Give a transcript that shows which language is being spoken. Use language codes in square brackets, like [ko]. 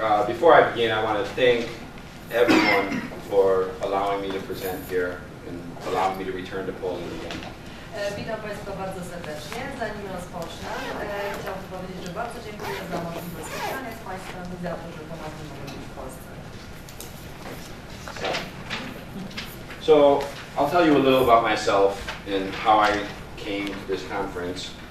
[en] Before I begin, I want to thank everyone for allowing me to present here and allowing me to return to Poland again. [pl] Witam Państwa bardzo serdecznie. Zanim rozpocznę, chciałbym powiedzieć, że bardzo dziękuję za możliwość spotkania z Państwem i za to, że ponownie mogę być w Polsce. [en] So, I'll tell you a little about myself and how I came to this conference.